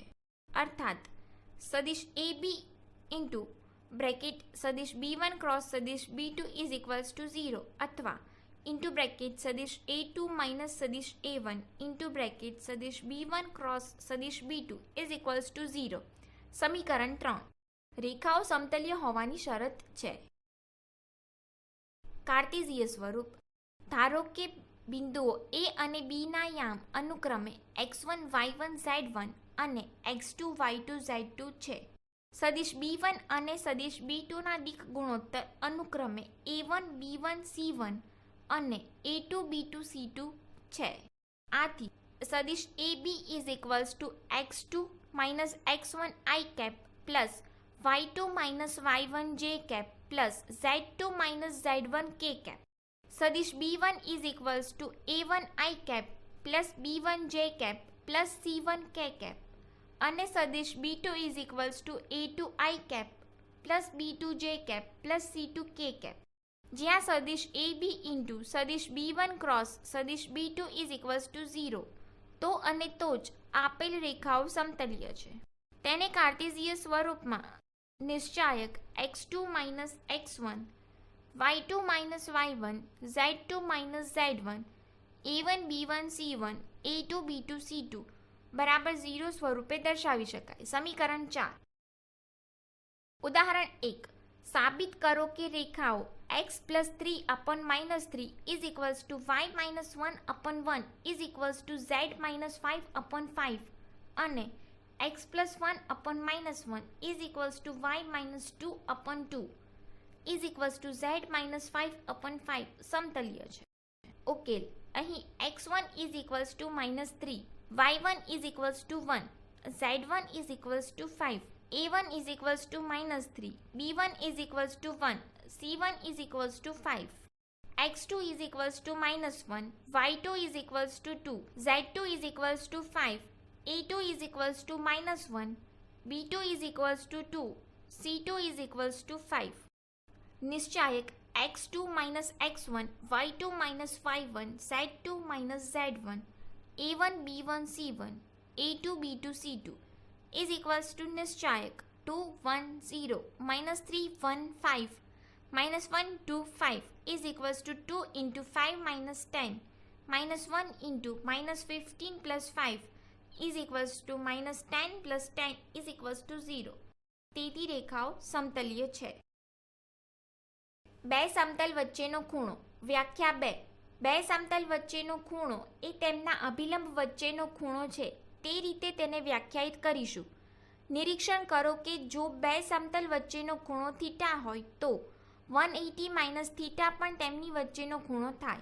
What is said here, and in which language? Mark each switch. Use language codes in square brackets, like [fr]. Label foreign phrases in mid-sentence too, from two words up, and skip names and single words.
[gu] અર્થાત સદિશ ab [en] into bracket [gu] સદિશ b1 ક્રોસ સદિશ b2 [en] is equals to [gu] 0 અથવા [en] into bracket [gu] સદિશ a2 માઇનસ સદિશ a1 [en] into bracket [gu] સદિશ b1 ક્રોસ સદિશ b2 [en] is equals to [gu] 0. સમીકરણ 3 રેખાઓ સમતલીય હોવાની શરત છે. કાર્ટેશિય સ્વરૂપ. ધારો કે બિંદુઓ a અને b ના યામ અનુક્રમે x1 y1 z1 અને x2 y2 z2 છે. સદિશ b1 અને સદિશ b2 ના દિક ગુણોત્તર અનુક્રમે a1 b1 c1 અને a2 b2 c2 છે. આથી સદિશ ab [en] is equals to x2 minus x1 i cap plus y2 minus y1 j cap plus z2 minus z1 k cap. [gu] સદિશ b1 [en] is equals to a1 i cap plus b1 j cap plus c1 k cap [gu] અને સદિશ b2 [en] is equals to a2 i cap plus b2 j cap plus c2 k cap. [gu] જ્યાં સદિશ ab ઇન્ટુ સદિશ b1 ક્રોસ સદિશ b2 [en] is equals to [gu] 0 તો અને તો જ આપેલ રેખાઓ સમતલીય છે. તેને કાર્ટેશિય સ્વરૂપમાં નિશ્ચાયક [en] x2 minus x1 y2 minus y1 z2 minus z1 [gu] a1 b1 c1 a2 b2 c2 બરાબર 0 સ્વરૂપે દર્શાવી શકાય. સમીકરણ 4 ઉદાહરણ 1 સાબિત કરો કે રેખાઓ [en] x plus 3 upon minus 3 is equals to y minus 1 upon 1 is equals to z minus 5 upon 5 [gu] અને [en] x plus 1 upon minus 1 is equals to y minus 2 upon 2 is equals to z minus 5 upon 5 [gu] સમતલીય છે. ઉકેલ. અહીં [en] x1 is equals to minus 3 y1 is equals to 1 z1 is equals to 5 a1 is equals to minus 3, b1 is equals to 1, c1 is equals to 5, x2 is equals to minus 1, y2 is equals to 2, z2 is equals to 5, A2 is equals to -1, B2 is equals to 2, C2 is equals to 5. નિશ્ચાયક x2 minus x1, y2 minus y1, z2 minus z1, a1 b1 c1, a2 b2 c2 is equals to નિશ્ચાયક 2 1 0 minus 3 1 5 minus 1 2 5 is equals to 2 into 5 minus 10 minus 1 into minus 15 plus 5 is equals to minus 10 plus 10 is equals to 0. [gu] તેથી રેખાઓ સમતલીય છે. બે સમતલ વચ્ચેનો ખૂણો. વ્યાખ્યા 2. બે સમતલ વચ્ચેનો ખૂણો એ તેમના અભિલંબ વચ્ચેનો ખૂણો છે. તે રીતે તેને વ્યાખ્યાયિત કરીશું. નિરીક્ષણ કરો કે જો બે સમતલ વચ્ચેનો ખૂણો થીટા હોય તો 180 [en] minus theta [gu] પણ તેમની વચ્ચેનો ખૂણો થાય.